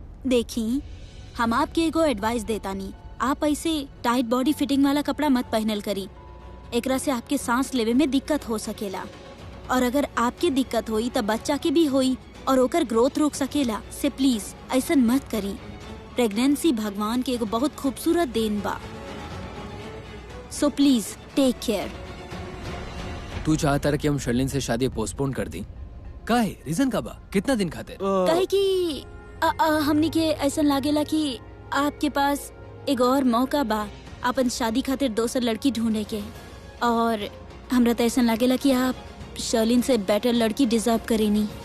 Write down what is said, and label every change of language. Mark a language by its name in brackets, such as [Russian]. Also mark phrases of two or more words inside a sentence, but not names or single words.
[Bhojpuri] देखी, हम आपके एगो एडवाइस देता नहीं, आप ऐसे [English] tight body fitting [Bhojpuri] वाला कपड़ा मत पहनल करी। एकरा से आपके सांस लेवे में दिक्कत हो सकेला, और अगर आपके दिक्कत होई तब बच्चा के भी होई और ओकर ग्रोथ रोक सकेला। से प्लीज ऐसा मत करी। प्रेगनेंसी भगवान के एगो बहुत खूबसूरत देन बा। [English] So please take care. [Bhojpuri] तू चाहता रहा कि हम शर्लिन से शादी पोस्टपोन कर दी? काहे? रीजन का बा? कितना दिन खातिर? कहे कि हमनी के ऐसा लागेला कि आपके पास एक और मौका बा अपन शादी खातिर दोसर लड़की ढूंढे के, और हमरा तो ऐसा लागेला कि आप शर्लिन से बेटर लड़की डिजर्व करेनी।